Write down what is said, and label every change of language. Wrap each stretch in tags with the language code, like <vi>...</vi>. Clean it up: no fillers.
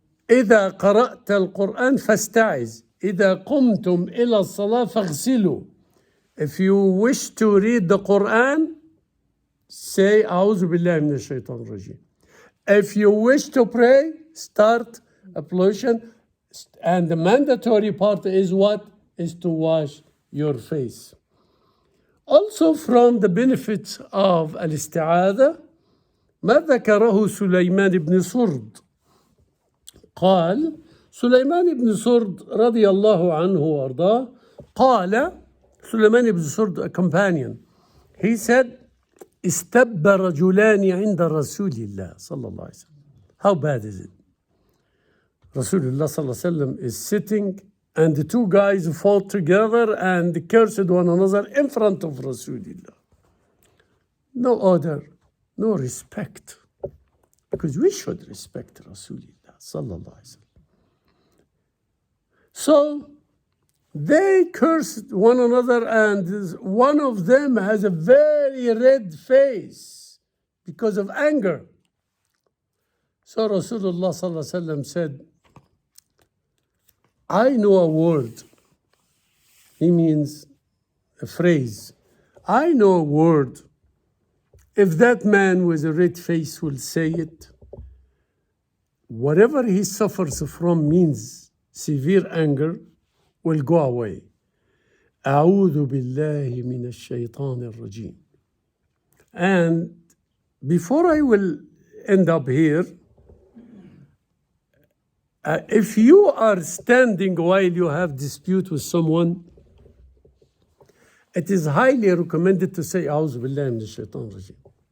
<ar>إذا قرأت القرآن فاستعذ إذا قمتم إلى الصلاة فاغسلوا.</ar> <en>If you wish to read the Quran, say</en> <ar>أعوذ بالله من الشيطان الرجيم.</ar> <en>If you wish to pray, start ablution, and the mandatory part is what? Is to wash your face. Also from the benefits of</en> <ar>الاستعاذة ما ذكره سليمان بن سرد. قال سليمان بن سرد رضي الله عنه وارضاه قال سليمان بن سرد,</ar> <en>a companion, he said</en> <ar>استب رجلان عند رسول الله صلى الله عليه وسلم.</ar> <en>How bad is it? Rasulullah صلى الله عليه وسلم is sitting and the two guys fought together and cursed one another in front of Rasulullah. No order, no respect, because we should respect Rasulullah sallallahu alaihi wasallam. So they cursed one another, and one of them has a very red face because of anger. So Rasulullah sallallahu alaihi wasallam said, I know a word. He means a phrase. I know a word. If that man with a red face will say it, whatever he suffers from means severe anger will go away.</en> <ar>أعوذ بالله من الشيطان الرجيم.</ar> <en>And before I will end up here, if you are standing while you have dispute with someone, it is highly recommended to say</en> <ar>أعوذ بالله من الشيطان الرجيم.</ar>